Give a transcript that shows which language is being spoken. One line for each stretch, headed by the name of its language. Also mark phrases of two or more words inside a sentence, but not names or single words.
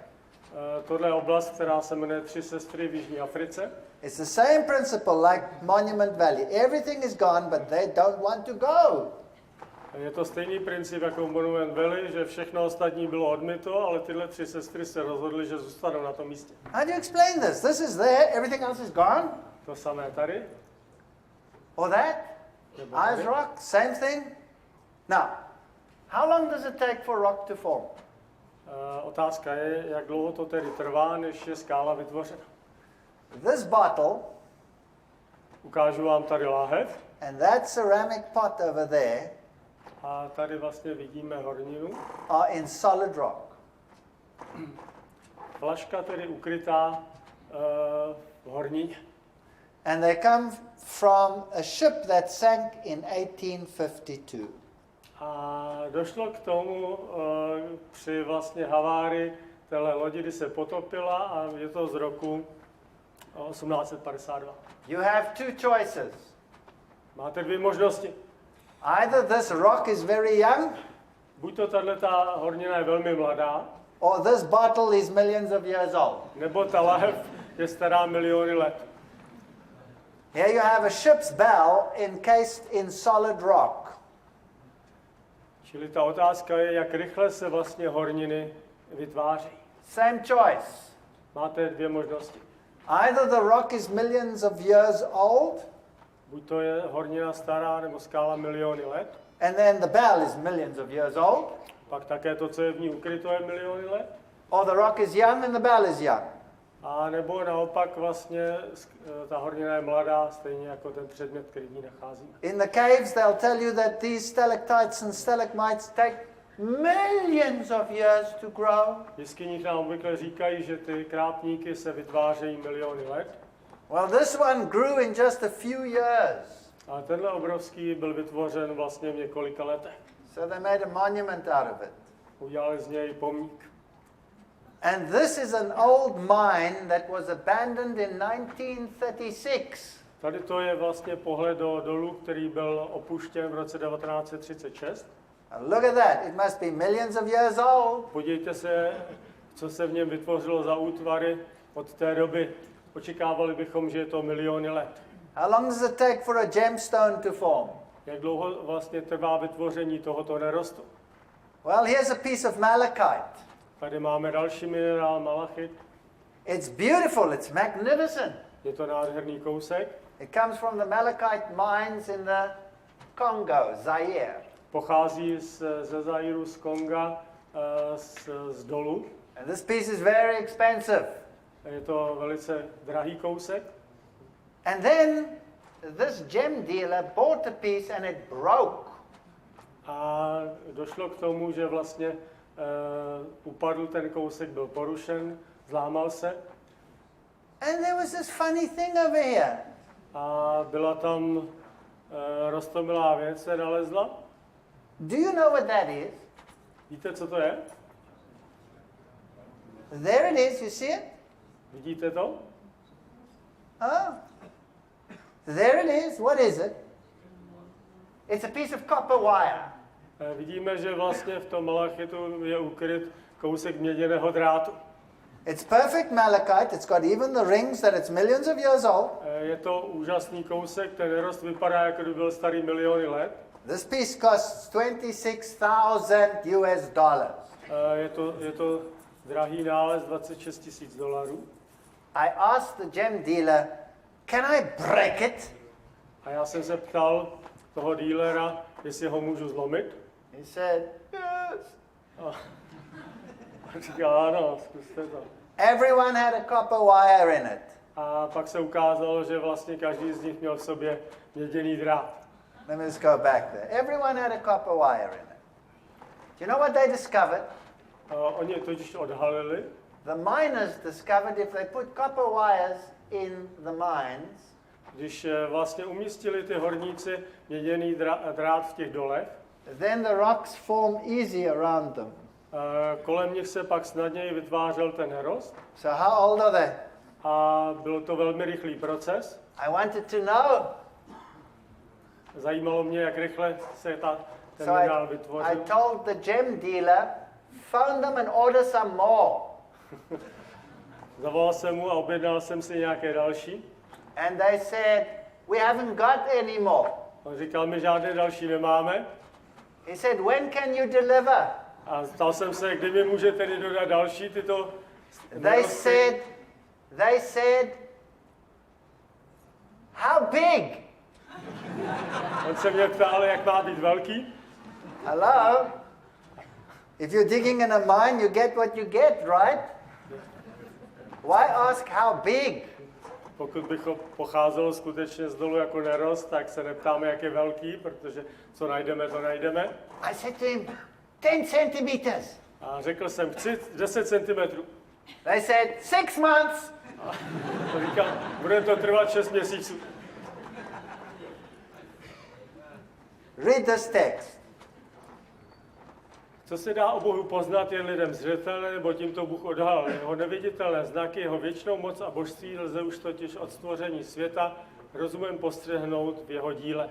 Czech: Tohle je oblast, která se jmenuje Tři sestry v Jižní Africe.
English: It's the same principle like Monument Valley. Everything is gone, but they don't want to go.
Czech: Je to stejný princip jako v Monument Valley, že všechno ostatní bylo odmyto, ale tyhle tři sestry se rozhodly, že zůstanou na tom místě.
English: How do you explain this? This is there, everything else is gone?
Czech: To samé tady.
English: Or that?
Czech: Nebo
English: Ice
Czech: tady.
English: rock, same thing? Now, how long does it take for rock to form?
Czech: Otázka je, jak dlouho to tedy trvá, než je skála vytvořena.
English: This bottle
Czech: Ukážu vám tady láhev
English: and that ceramic pot over there
Czech: a tady vlastně vidíme horninu.
English: are in solid rock.
Czech: Flaška tedy ukrytá v hornině.
English: And they come from a ship that sank in 1852.
Czech: A došlo k tomu při vlastně havárii téhle lodi, kdy se potopila a je to z roku 1852.
English: You have two choices.
Czech: Máte dvě možnosti.
English: Either this rock is very young,
Czech: Buď to tato hornina je velmi mladá,
English: or this bottle is millions of years old.
Czech: nebo ta lahev je stará miliony let.
English: Here you have a ship's bell encased in solid rock.
Czech: Čili ta otázka je, jak rychle se vlastně horniny vytváří.
English: Same choice.
Czech: Máte dvě možnosti.
English: Either the rock is millions of years old,
Czech: Buď to je hornina stará nebo skála miliony let,
English: and then the bell is millions of years old,
Czech: pak také to, co je v ní ukryto, je miliony let,
English: or the rock is young and the bell is young.
Czech: a nebo naopak vlastně ta hornina je mladá, stejně jako ten předmět, který v ní nacházíme.
English: In the caves, they'll tell you that these stalactites and stalagmites take millions of years to grow.
Czech: V jeskyních nám obvykle říkají, že ty krápníky se vytvářejí miliony let.
English: Well, this one grew in just a few years.
Czech: A tenhle obrovský byl vytvořen vlastně v několika letech.
English: So they made a monument out of it.
Czech: Udělali z něj pomník.
English: And this is an old mine that was abandoned in 1936.
Czech: Tady to je vlastně pohled do dolu, který byl opuštěn v roce 1936. And look at that, it must be millions of years old. Podívejte se, co se v něm vytvořilo za útvary od té doby. Očekávali bychom, že je to miliony let.
English: How long does it take for a gemstone to form?
Czech: Jak dlouho vlastně trvá vytvoření tohoto nerostu?
English: Well, here's a piece of malachite.
Czech: Tady máme další minerál, malachit.
English: It's beautiful, it's magnificent.
Czech: Je to nádherný kousek.
English: It comes from the malachite mines in the Congo, Zaire.
Czech: Pochází ze Zairu, z Konga, z dolu.
English: And this piece is very expensive.
Czech: Je to velice drahý kousek.
English: And then this gem dealer bought a piece and it broke.
Czech: A došlo k tomu, že vlastně upadl ten kousek, byl porušen, zlámal se.
English: And there was this funny thing over here.
Czech: A byla tam roztomilá věc, se nalezla.
English: Do you know what that is?
Czech: Víte, co to je?
English: There it is, you see it?
Czech: Vidíte to?
English: Oh. There it is. What is it? It's a piece of copper wire.
Czech: Vidíme, že vlastně v tom malachitu je ukryt kousek měděného drátu.
English: It's perfect malachite. It's got even the rings that it's millions of years old.
Czech: Je to úžasný kousek, ten nerost vypadá, jako by byl starý miliony let.
English: This piece costs $26,000 US.
Czech: Je to drahý nález, $26,000.
English: I asked the gem dealer, can I break it?
Czech: A já jsem se ptal toho dílera, jestli ho můžu zlomit.
English: He said, yes.
Czech: A říká, ano, zkuste to.
English: Everyone had a copper wire in it.
Czech: A pak se ukázalo, že vlastně každý z nich měl v sobě měděný drát.
English: Let me just go back there. Everyone had a copper wire in it. Do you know what they discovered?
Czech: Oni totiž odhalili,
English: The miners discovered if they put copper wires in the mines,
Czech: když vlastně umístili ty horníci měděný drát v těch dolech,
English: then the rocks form easy around them.
Czech: kolem nich se pak snadněji vytvářel ten nerost.
English: So how old are they?
Czech: A byl to velmi rychlý proces.
English: I wanted to know.
Czech: Zajímalo mě, jak rychle se ten
English: So
Czech: minerál
English: I
Czech: vytvořil.
English: told the gem dealer, phone them and order some more.
Czech: Zavolal jsem mu a objednal jsem si nějaké další.
English: And they said, we haven't got any more.
Czech: On říkal, my žádné další nemáme.
English: He said, when can you deliver?
Czech: A ptal jsem se, kdy mi může tedy dodat další tyto
English: They said, how big?
Czech: On se mě ptal, jak má být velký.
English: Hello? If you're digging in a mine, you get what you get, right? Why ask how big?
Czech: Pokud bych pocházelo skutečně z dolu jako nerost, tak se neptáme, jak je velký, protože co najdeme, to najdeme.
English: I said to him, 10 centimeters.
Czech: A řekl jsem, chci 10 cm.
English: They said, 6 months.
Czech: A to říkal, bude to trvat 6 měsíců.
English: Read this text.
Czech: Co se dá o Bohu poznat jen lidem zřetelné, nebo tímto Bůh odhalil jeho neviditelné znaky, jeho věčnou moc a božství lze už totiž od stvoření světa rozumem postřehnout v jeho díle.